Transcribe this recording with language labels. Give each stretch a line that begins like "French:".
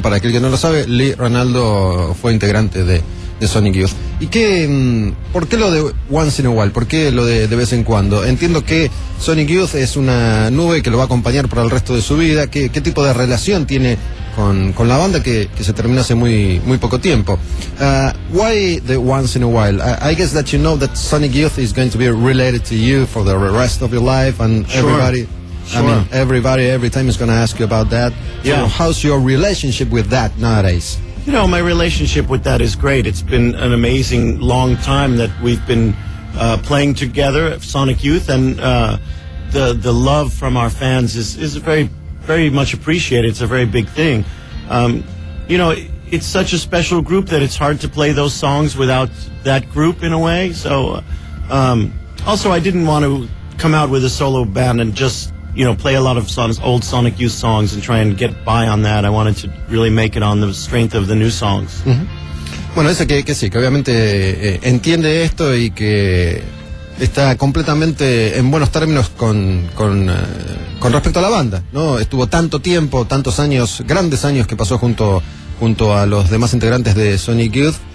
Spanish: Para aquel que no lo sabe, Lee Ranaldo fue integrante de Sonic Youth. ¿Y qué, por qué lo de Once in a While? ¿Por qué lo de vez en cuando? Entiendo que Sonic Youth es una nube que lo va a acompañar para el resto de su vida. ¿Qué tipo de relación tiene con la banda que se terminó hace muy poco tiempo?
English: Why the Once in a While? I guess that you know that Sonic Youth is going to be related to you for the rest of your life and sure. Everybody. Sure. I mean, everybody every time is going to ask you about that. Yeah. So how's your relationship with that nowadays? You know, my relationship with that is great. It's been an amazing long time that we've been playing together, Sonic Youth, and the love from our fans is very, very much appreciated. It's a very big thing. You know, it's such a special group that it's hard to play those songs without that group in a way. So, also, I didn't want to come out with a solo band and just, you know, play a lot of songs, old Sonic Youth songs, and try and get by on that. I wanted to really make it on the strength of the new songs. Mm-hmm.
Spanish: Bueno, dice que sí, que obviamente entiende esto y que está completamente en buenos términos con respecto a la banda, ¿no? Estuvo tanto tiempo, tantos años, grandes años que pasó junto a los demás integrantes de Sonic Youth.